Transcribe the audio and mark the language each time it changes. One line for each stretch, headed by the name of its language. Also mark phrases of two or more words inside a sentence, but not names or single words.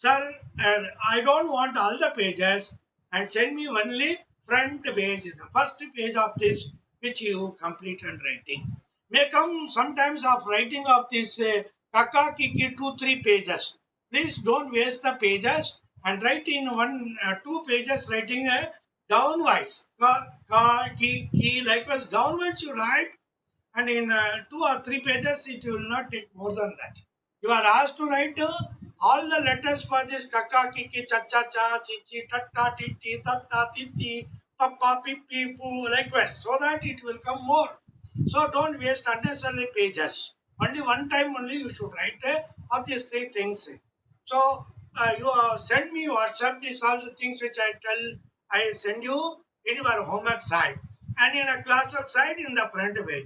English: Sir, I don't want all the pages. and send me only front page, the first page of this which you complete and writing. May come sometimes of writing of this kaka kiki 2-3 pages. Please don't waste the pages and write in 2 pages writing downwards. Ka ki likewise downwards you write, and in 2 or 3 pages it will not take more than that. You are asked to write all the letters for this kaka kiki cha cha cha chi chi tatta titti tatta titti papa pippi poo likewise, so that it will come more. So don't waste unnecessarily pages. Only one time only you should write of these 3 things. So you send me WhatsApp these all the things which I send you in your homework side, and in a classwork side in the front page.